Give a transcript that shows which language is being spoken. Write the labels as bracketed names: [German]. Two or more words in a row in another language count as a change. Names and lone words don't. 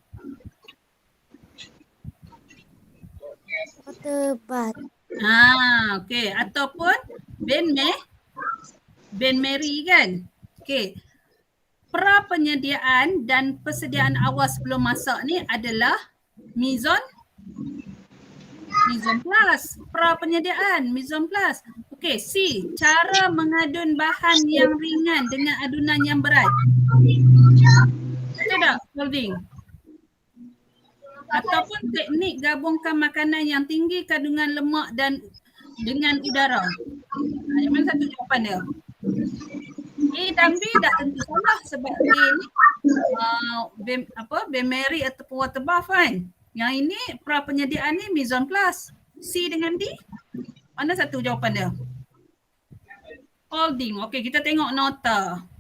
[English] Water bath. [Malay] Okey. Ataupun [French] Ben Mary [Malay] kan? Okey. Penyediaan dan persediaan awal sebelum masak ni adalah [French] mise en place. Penyediaan mise en place. [Malay] Okey, C. Cara mengadun bahan yang ringan dengan adunan yang berat. Betul tak, folding? Ataupun teknik gabungkan makanan yang tinggi kandungan lemak dan dengan udara. Yang mana satu jawapan dia? A dan B dah tentu salah sebab A ni [French] Ben Mary [Malay] ataupun [English] water bath [Malay] kan. Yang ini penyediaan ni [French] mise en place. [Malay] C dengan D, mana satu jawapan dia? Folding. Okey, kita tengok nota.